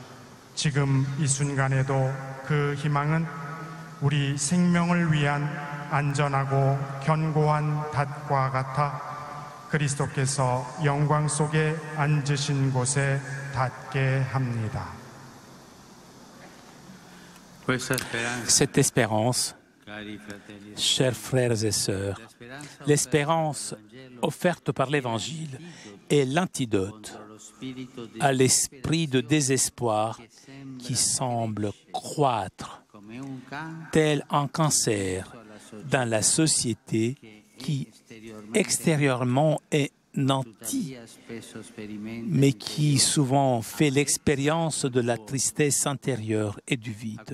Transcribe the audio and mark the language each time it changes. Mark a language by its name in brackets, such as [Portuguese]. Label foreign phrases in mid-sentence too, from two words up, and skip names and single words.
[Korean] 지금 이 순간에도 그 희망은 우리 생명을 위한 안전하고 견고한 닷과 같아 그리스도께서 영광 속에 앉으신 곳에 닿게 합니다. [French] Cette espérance, chers frères et sœurs, l'espérance offerte par l'Évangile est l'antidote à l'esprit de désespoir qui semble croître, tel un cancer dans la société qui extérieurement est nantie, mais qui souvent fait l'expérience de la tristesse intérieure et du vide.